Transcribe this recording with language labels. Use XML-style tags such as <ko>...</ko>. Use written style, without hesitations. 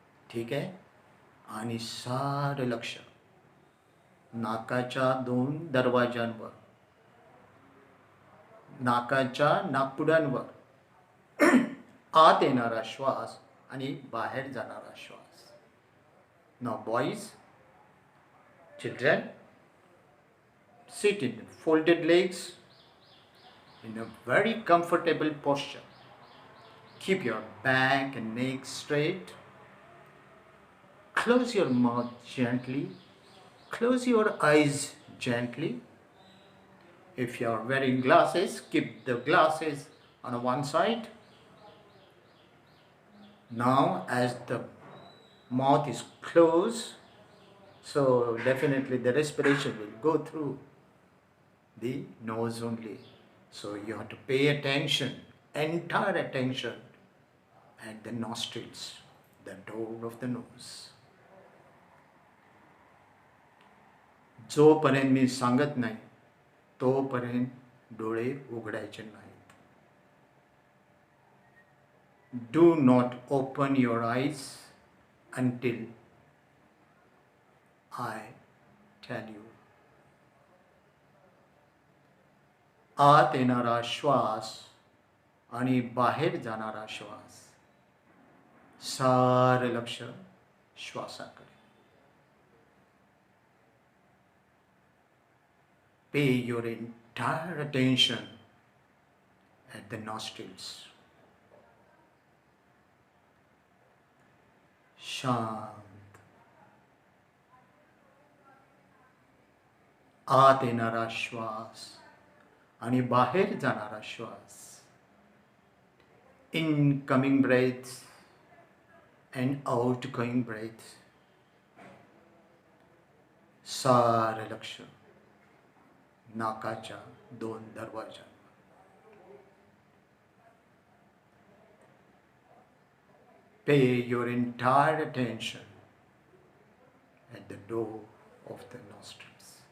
<mr>ठीक आहे? आणि सारं लक्ष नाकाच्या 2 दरवाजांवर, नाकाच्या नाकपुड्यांवर आत येणारा श्वास आणि बाहेर जाणारा श्वास.</mr> <en>Now boys, children, sit in folded legs in a very comfortable posture. Keep your back and neck straight. Close your mouth gently. Close your eyes gently. If you are wearing glasses, keep the glasses on one side. Now, as the mouth is closed, so definitely the respiration will go through the nose only. So you have to pay attention, entire attention at the nostrils, the door of the nose.</en> <mr>जोपर्यंत मी सांगत नाही तोपर्यंत डोळे उघडायचे नाहीत.</mr> <en>Do not open your eyes until I tell you.</en> <mr>आत येणारा श्वास आणि बाहेर जाणारा श्वास, सारं लक्ष श्वासाकडे.</mr> <en>Pay your entire attention at the nostrils.</en> <mr>शांत. आत येणारा श्वास आणि बाहेर जाणारा श्वास.</mr> <en>Incoming breaths and outgoing breaths.</en> <mr>सारं लक्ष नाकाच्या 2 दरवाजांवर.</mr> <en>Pay your entire attention at the door of the nostrils.</en>